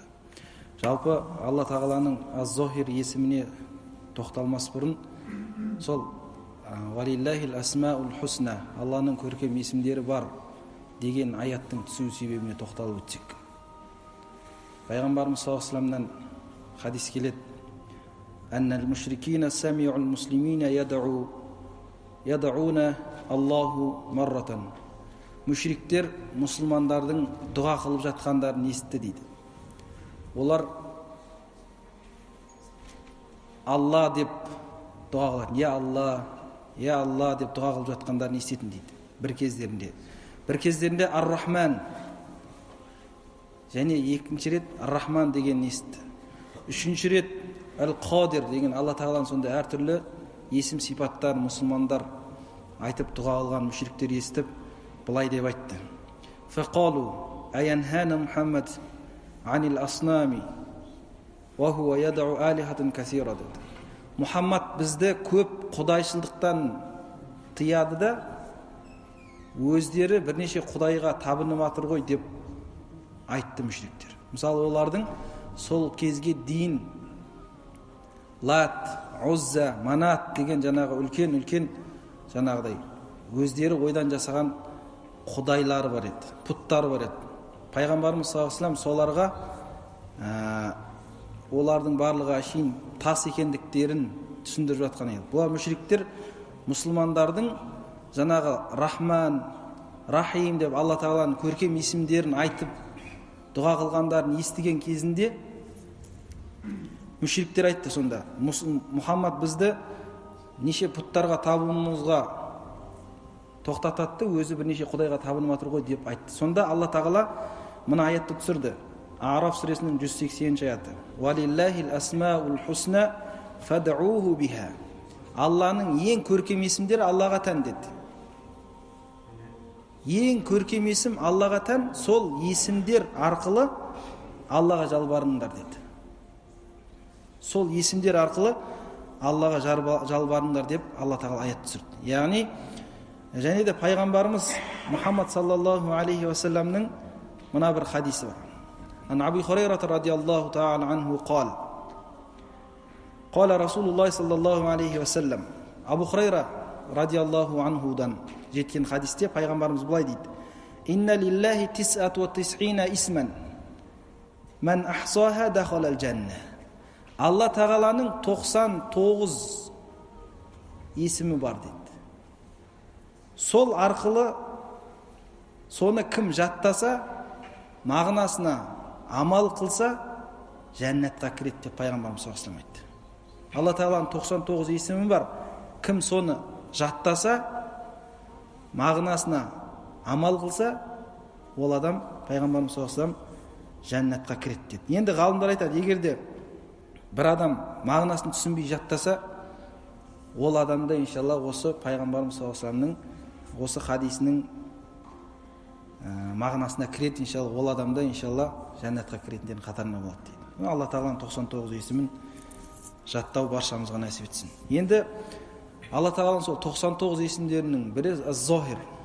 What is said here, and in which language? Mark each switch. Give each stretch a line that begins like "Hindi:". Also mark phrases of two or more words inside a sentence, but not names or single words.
Kazakh: Жалпы Алла тағаланың аз-зохир есіміне тоқталмас бұрын сол
Arabic: ولله الأسماء الحسنى,
Kazakh: Алланың көркем есімдері бар деген аяттың түсу себебіне тоқталып өтсек.
Arabic: Пайғамбарымыз صلى الله عليه وسلم
Kazakh: хадис келеді:
Arabic: أن المشركين سمعوا المسلمين يدعون الله مرة.
Kazakh: Мүшриктер мұсылмандардың дұға қылып жатқандарын естіді дейді. Олар Алла деп дұға қылады. Я Алла деп дұға қылып жатқандарын естетін дейді. Бір кездерінде Ар-Рахман және екінші рет Ар-Рахман деген естіді. Үшінші рет Әл-Қадир деген Алла тағаланың сонда әртүрлі есім сипаттар мұсылмандар айтып дұға қылған мүшриктер естіп былай деп айтты:
Arabic: فقالوا ينهانا محمد عن الأصنام وهو يدعو آلهة كثيرة.
Kazakh: Мұхаммад бізді көп құдайшылдықтан тыяды да өздері бірнеше құдайға табынып жатыр ғой деп айтты мүшриктер. Мысалы, олардың сол кезге дейін Лат, Узза, Манат деген жаңағы үлкен жаңағыдай өздері ойдан жасаған құдайлары бар еді, пұттары бар еді. Пайғамбарымыз
Arabic: صلى الله عليه وسلم
Kazakh: соларға олардың барлығы әшейін тас екендіктерін түсіндіріп жатқан еді. Бұлар мүшриктер мұсылмандардың жаңағы Рахман, Рахим деп Алла тағаланың көркем есімдерін айтып дұға қылғандарын естіген кезінде мүшриктер айтты сонда: Мұхаммад бізді неше пұттарға табынуымызға тоқтататты, өзі бірнеше құдайға табынып жатыр ғой деп айтты. Сонда Алла тағала мына аятты түсірді. Араф сүресінің 180 аяты:
Arabic: ولله الأسماء الحسنى فادعوه بها.
Kazakh: Алланың ең көркем есімдері Аллаға тән деді. Ең көркем есім Аллаға тән, сол есімдер арқылы Аллаға жалбарыңдар деді. Сол есімдер арқылы Аллаға жалбарыңдар деп Алла тағала аят түсірді. Яғни, және де пайғамбарымыз Мұхаммад
Arabic: صلى الله عليه وسلم
Kazakh: мына бір хадисі бар.
Arabic: عن أبي هريرة رضي الله تعالى عنه قال قال رسول الله صلى الله عليه وسلم.
Kazakh: Абу Хурайра
Arabic: رضي الله عنه
Kazakh: жеткен хадисте пайғамбарымыз былай дейді:
Arabic: إن لله تسعة وتسعين اسما من أحصاها دخل الجنة.
Kazakh: Алла тағаланың 99 есімі бар дейді. Сол арқылы соны кім жаттаса, мағынасына амал қылса, жәннатқа кіреді деп пайғамбарымыз
Arabic: صلى الله عليه وسلم
Kazakh: айтты. Алла тағаланың 99 есімі бар. Кім соны жаттаса, мағынасына амал қылса, ол адам пайғамбарымыз
Arabic: صلى الله عليه وسلم
Kazakh: жәннатқа кіреді деді. Енді ғалымдар айтады, егерде бір адам мағынасын түсінбей жаттаса, ол адамда иншалла осы пайғамбарымыз
Arabic: صلى الله عليه وسلم
Kazakh: осы хадисінің мағынасына кіреді, иншалла ол адамда иншалла жәннатқа кіретіндердің қатарына болады дейді. Алла тағаланың 99 есімін жаттау баршамызға нәсіп етсін. Енді Алла тағаланың сол 99 есімдерінің бірі аз-зохир.